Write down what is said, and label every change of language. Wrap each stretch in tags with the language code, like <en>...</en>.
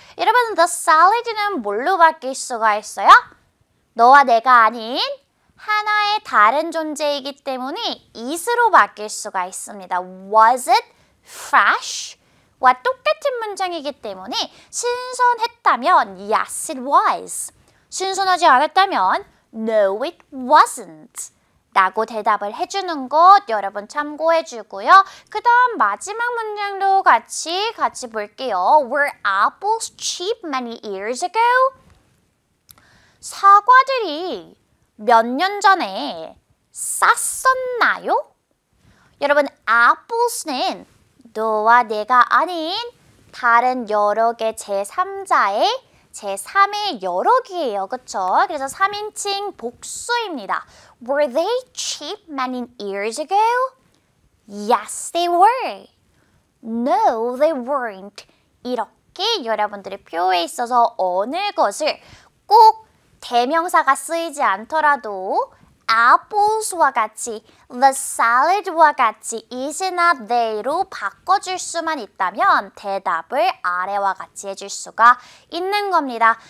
<ko>여러분, the salad는 뭘로 바뀔 수가 있어요? 너와 내가 아닌 하나의 다른 존재이기 때문에 is로 바뀔 수가 있습니다.</ko> <en>Was it fresh?</en> <ko>와 똑같은 문장이기 때문에 신선했다면</ko> <en>Yes, it was.</en> <ko>신선하지 않았다면</ko> <en>No, it wasn't.</en> <ko>라고 대답을 해주는 것 여러분 참고해 주고요. 그 다음 마지막 문장도 같이 볼게요.</ko> <en>Were apples cheap many years ago?</en> <ko>사과들이 몇 년 전에 쌌었나요? 여러분, apples는 너와 내가 아닌 다른 여러 개 제3자의 제3의 여러 개예요. 그쵸? 그래서 3인칭 복수입니다.</ko> <en>Were they cheap many years ago? Yes, they were. No, they weren't.</en> <ko>이렇게 여러분들의 표에 있어서 어느 것을 꼭 대명사가 쓰이지 않더라도 apples와 같이, the salad와 같이 is나 they로 바꿔줄 수만 있다면 대답을 아래와 같이 해줄 수가 있는 겁니다.</ko>